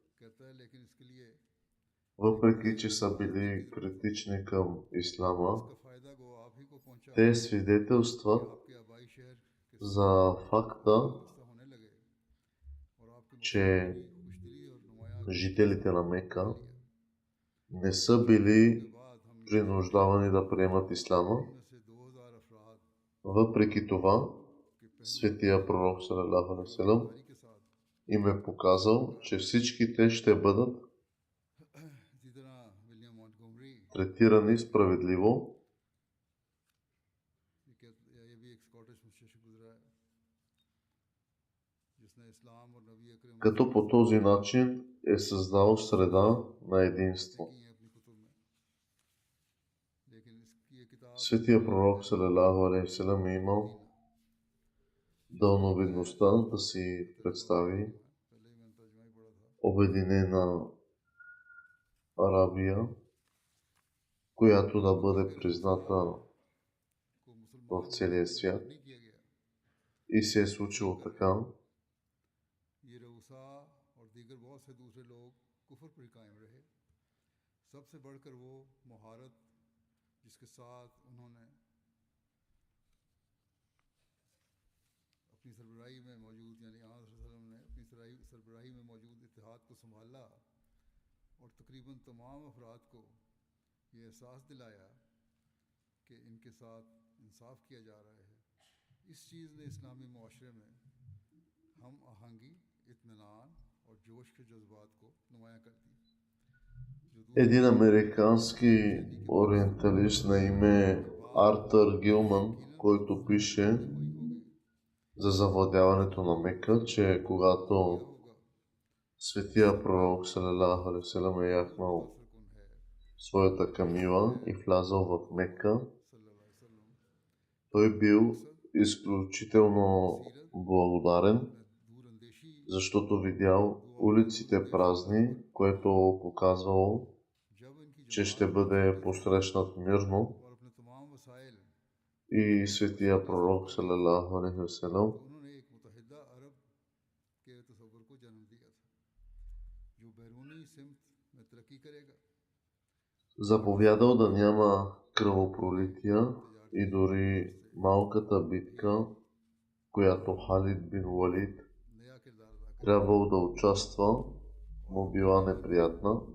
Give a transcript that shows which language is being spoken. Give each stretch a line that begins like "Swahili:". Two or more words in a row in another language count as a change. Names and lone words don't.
Bulgarian: въпреки че са били критични към ислама, те свидетелстват за факта, че жителите на Мека не са били принуждавани да приемат ислама. Въпреки това, светия пророк
Arabic: صلى الله عليه وسلم
Bulgarian: им е показал, че всички те ще бъдат третирани справедливо,
Urdu: یہ بھی ایک اسکاٹش مستشرق گزرا ہے جس نے اسلام اور نبی اکرم
Bulgarian: като по този начин е създал среда на единство.
Urdu: کی ہیں اپنی کتب میں، لیکن اس کی یہ کتاب
Bulgarian: Светия пророк
Arabic: صلى الله عليه وسلم
Bulgarian: е имал дълновидността да си представи
Urdu: پہلے ہی میں نے ترجمہ ہی پڑھا تھا
Bulgarian: обединена Арабия, която да бъде призната
Urdu: को
Bulgarian: в
Urdu: मुसलमान
Bulgarian: целия свят.
Urdu: نہیں کیا گیا.
Bulgarian: И се е случило така.
Urdu: یہ رؤسا اور دیگر بہت سے دوسرے لوگ کفر پر ہی قائم رہے. سب سے بڑھ کر وہ مہارت جس کے ساتھ انہوں نے اپنی سربراہی میں موجود یعنی وسلم نے اپنی سربراہی میں موجود اتحاد کو سنبھالا اور تقریباً تمام افراد کو یہ احساس دلایا کہ ان کے ساتھ انصاف کیا جا رہا ہے. اس چیز نے اسلامی معاشرے میں ہم آہنگی، اطمینان اور جوش کے جذبات کو نمایاں کر دی.
Bulgarian: Един американски ориенталист на име Артър Гилман, който пише за завладяването на Мека, че когато светия пророк
Arabic: صلى الله عليه وسلم
Bulgarian: е яхнал своята камила и влязъл в Мека, той бил изключително благодарен, защото видял улиците празни, което показвало, че ще бъде посрещнат мирно. И светия пророк
Arabic: صلى الله عليه وسلم
Bulgarian: заповядал да няма кръвопролития и дори малката битка, която Халид бин Валид трябвало да участва, му била неприятна.